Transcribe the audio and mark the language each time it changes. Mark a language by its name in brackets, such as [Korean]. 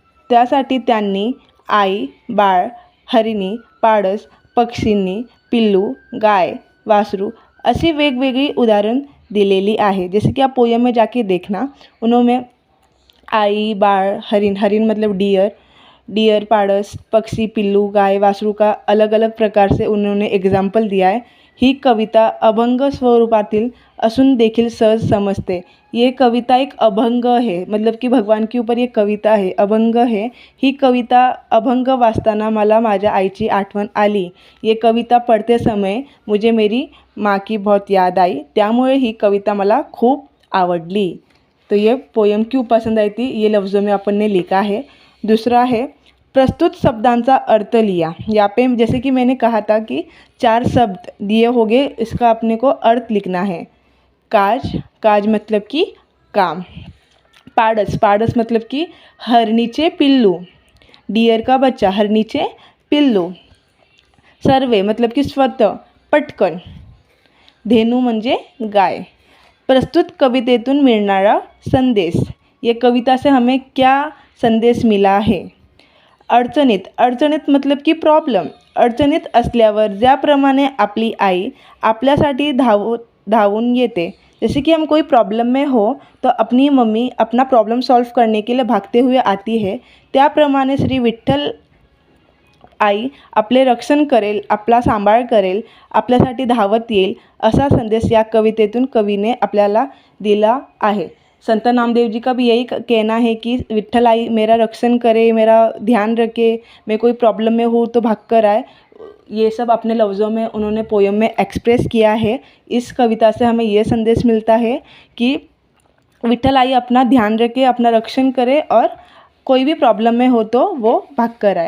[Marathi] त्यासाठी त्यांनी आई, बाळ, हरिणी, पाडस, पक्षींनी, पिल्लू, गाय, वासरू ऐसी वेगवेगळी उदाहरण दिलेली आहे। [Hindi] जैसे कि आप पोयम में जाके देखना, उन्होंने आई, बाळ, हरिण मतलब डियर, पाड़स, पक्षी, पिल्लू, गाय, वासरू का अलग अलग प्रकार से उन्होंने एग्जाम्पल दिया है। [Marathi] ही कविता अभंग स्वरूपातील असून देखील सहज समजते। [Hindi] ये कविता एक अभंग है, मतलब कि भगवान के ऊपर ये कविता है, अभंग है। [Marathi] ही कविता अभंग वाचताना मला माझ्या आईची आठवण आली। [Hindi] ये कविता पढ़ते समय मुझे मेरी माँ की बहुत याद आई, [Marathi] त्यामुळे ही कविता मला खूप आवडली। [Hindi] तो ये पोयम क्यों पसंद आई थी, ये लफ्ज़ों में अपन ने लिखा है। दूसरा है [Marathi] प्रस्तुत शब्दांचा अर्थ [Hindi] लिया। यहाँ पे जैसे कि मैंने कहा था कि 4 शब्द दिए होंगे, इसका अपने को अर्थ लिखना है। काज, काज मतलब कि काम। पाडस, पाडस मतलब कि [Marathi] हरणीचे पिल्लू, [Hindi] डियर का बच्चा, हरणीचे पिल्लू। सर्वे मतलब कि स्वतः, पटकन। [Marathi] धेनू म्हणजे गाय। प्रस्तुत कवितेतून मिळणारा संदेश, [Hindi] ये कविता से हमें क्या संदेश मिला है। अडचणीत, अडचणीत मतलब की प्रॉब्लेम। [Marathi] अडचणीत असल्यावर ज्याप्रमाणे आपली आई आपल्यासाठी धावून येते, [Hindi] जैसे कि हम कोई प्रॉब्लम में हो तो अपनी मम्मी अपना प्रॉब्लम सॉल्व करने के लिए भागते हुए आती है, [Marathi] त्याप्रमाणे श्री विठ्ठल आई आपले रक्षण करेल, आपला सांभाळ करेल, आपल्यासाठी धावत येईल, असा संदेश या कवितेतून कवीने आपल्याला दिला आहे। [Hindi] संत नामदेव जी का भी यही कहना है कि विठ्ठल आई मेरा रक्षण करे, मेरा ध्यान रखे, मैं कोई प्रॉब्लम में हूँ तो भाग कर आए। ये सब अपने लफ्ज़ों में उन्होंने पोयम में एक्सप्रेस किया है। इस कविता से हमें ये संदेश मिलता है कि विठ्ठल आई अपना ध्यान रखे, अपना रक्षण करे और कोई भी प्रॉब्लम में हो तो वो भाग कर आए।